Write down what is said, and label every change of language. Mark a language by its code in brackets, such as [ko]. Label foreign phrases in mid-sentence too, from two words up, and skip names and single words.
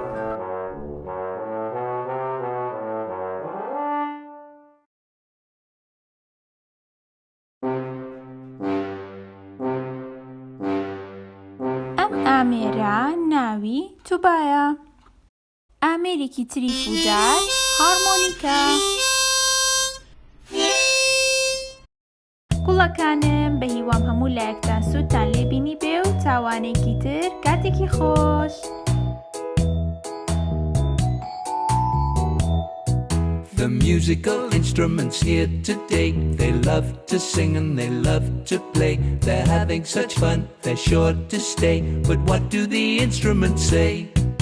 [ckb] ئامێرە ناوی تووبایە. ئامێرێکی تری فوودار هارمۆنیکە. گوڵەکانم بە هیوام هەموو لایەکتان سوودتان لێبینی بێ و تاوانێکی تر کاتێکی خۆش. [en] The musical instruments here today, they love to sing and they love to play. They're having such fun, they're sure to stay. But what do the instruments say?